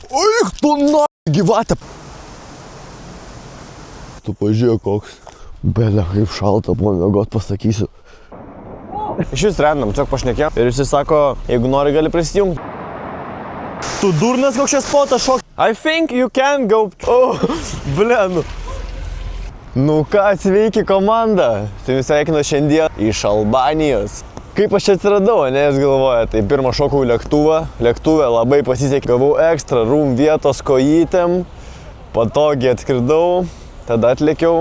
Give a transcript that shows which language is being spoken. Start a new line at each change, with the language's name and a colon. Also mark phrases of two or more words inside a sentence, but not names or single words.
Lithuanian: Eik tu gyvatė. Tu pažiūrėk koks. Belia, kaip šalta, buvo miegot pasakysiu. Iš vis random, tiesiog pašnekėjom. Ir jis sako, jeigu nori gali prisijungti. Tu durnas koks čia spotas šok.
English: I think you can go.
Lithuanian: Oh, blenu. Nu ką, sveiki komanda. Tai sveikinu šiandien iš Albanijos. Kaip aš čia atsiradau, ne, jūs galvojate, tai pirmą šokau į lėktuvą. Lėktuvė labai pasisekė, gavau ekstra room vietos kojytėm. Patogiai atskridau, tada atlėkiau.